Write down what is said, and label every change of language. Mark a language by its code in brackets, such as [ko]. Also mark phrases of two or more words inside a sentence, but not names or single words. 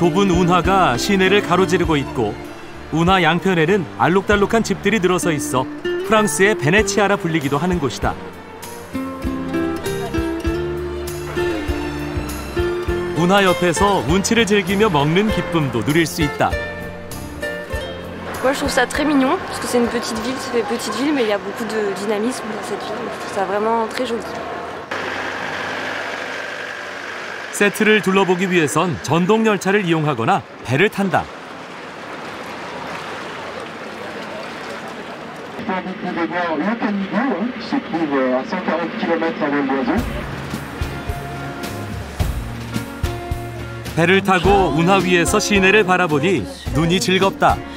[ko] 좁은 운하가 시내를 가로지르고 있고 운하 양편에는 알록달록한 집들이 늘어서 있어 프랑스의 베네치아라 불리기도 하는 곳이다. 운하 옆에서 운치를 즐기며 먹는 기쁨도 누릴 수 있다. [fr] Moi, je trouve ça très mignon parce que c'est une petite ville, c'est une petite ville, mais il y a beaucoup de dynamisme dans cette ville. Je trouve ça vraiment très joli. [ko] 세트를 둘러보기 위해선 전동 열차를 이용하거나 배를 탄다. 배를 타고 운하 위에서 시내를 바라보니 눈이 즐겁다.